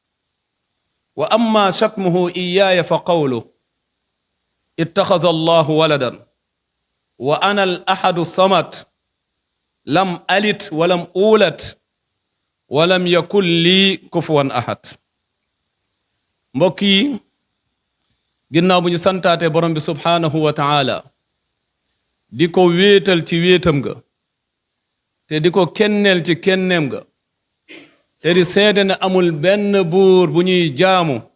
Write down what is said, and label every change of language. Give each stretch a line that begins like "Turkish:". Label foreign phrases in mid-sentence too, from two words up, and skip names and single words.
Arabic: وأما شتمه إياي فقوله اتخذ الله ولدا وأنا الأحد الصمد لم ألد ولم أولد ولم يكن لي كفوا أحد.
Wolof: mbokk yi, ginnaaw bu ñu santaate borom bi
Arabic: سبحانه وتعالى
Wolof: di ko wéetal ci wéetam ga te di ko kenneel ci kenneem ga te di seede ne amul benn buur bu ñuy jaamu